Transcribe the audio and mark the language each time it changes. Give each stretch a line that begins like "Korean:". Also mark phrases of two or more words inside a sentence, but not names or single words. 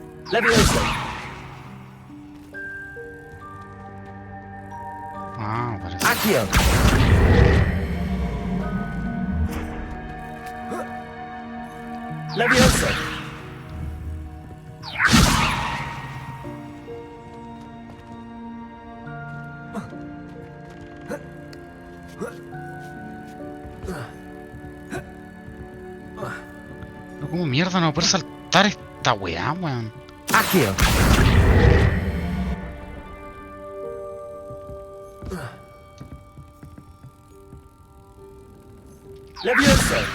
Spanish: Levioso. Ah, parece. Accio. Levioso. Pero ¿cómo mierda no puedo saltar esta weá, weón? Accio. Levioso.